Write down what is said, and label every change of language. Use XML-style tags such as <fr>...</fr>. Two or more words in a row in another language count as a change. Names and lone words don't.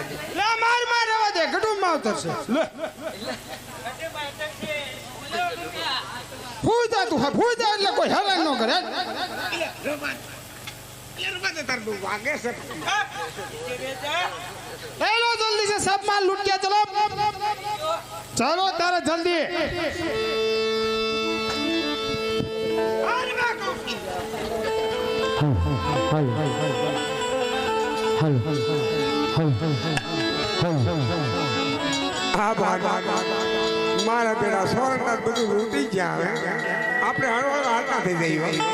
<gu>લે માર રહેવા દે ગડું માં ઉતરશે લે ફૂજા તું ફૂજા એટલે કોઈ હેરાન ન કરે વાગે છે લઈ લો જલ્દી</gu> <hi>से सब माल लूट गया चलो चलो तारा जल्दी</hi> <gu>હા મારા પેલા સોરનાથ બધું લૂંટી ગયા હવે આપણે હળવા હાલતા થઈ જઈએ</gu>